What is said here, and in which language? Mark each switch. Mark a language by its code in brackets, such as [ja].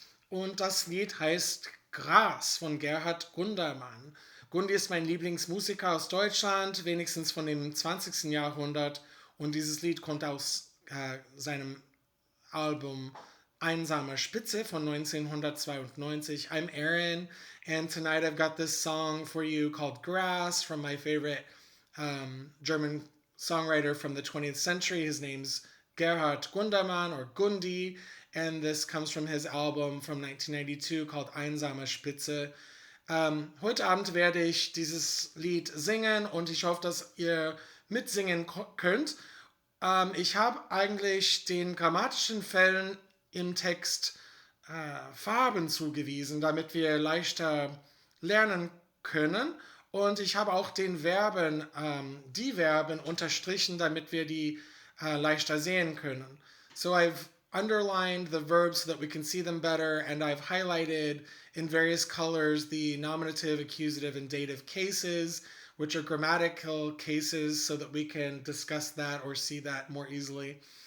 [de] Und das Lied heißt Gras von Gerhard Gundermann. Gundi ist mein Lieblingsmusiker aus Deutschland, wenigstens von dem 20. Jahrhundert. Und dieses Lied kommt aus seinem Album Einsame Spitze von 1992. [en] I'm Aaron, and tonight I've got this song for you called Gras from my favorite German songwriter from the 20th century. His name's Gerhard Gundermann or Gundi, and this comes from his album from 1992 called Einsame Spitze. [de] Heute Abend werde ich dieses Lied singen und ich hoffe, dass ihr mitsingen könnt. Ich habe eigentlich den grammatischen Fällen im Text Farben zugewiesen, damit wir leichter lernen können. Und ich habe auch die Verben unterstrichen, damit wir die leichter sehen können. [en] So I've underlined the verbs so that we can see them better, and I've highlighted in various colors the nominative, accusative, and dative cases, which are grammatical cases, so that we can discuss that or see that more easily.